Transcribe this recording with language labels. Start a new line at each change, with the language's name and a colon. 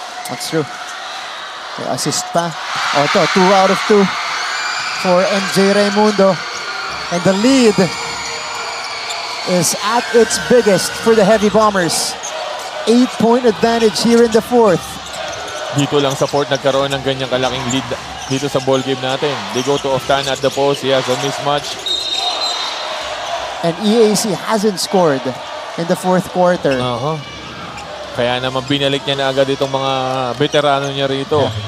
English: That's true.
Filipino: May assist pa. O ito,
English: 2 out of 2 for MJ Raimundo. And the lead is at its biggest for the Heavy Bombers. 8-point advantage here in the 4th.
Filipino: Dito lang sa 4th nagkaroon ng ganyang kalaking lead dito sa ball game natin.
English: They go to Oftana at the post. He has a mismatch. And EAC hasn't scored in the 4th quarter.
Filipino: Kaya naman binalik niya na agad itong mga veterano niya rito.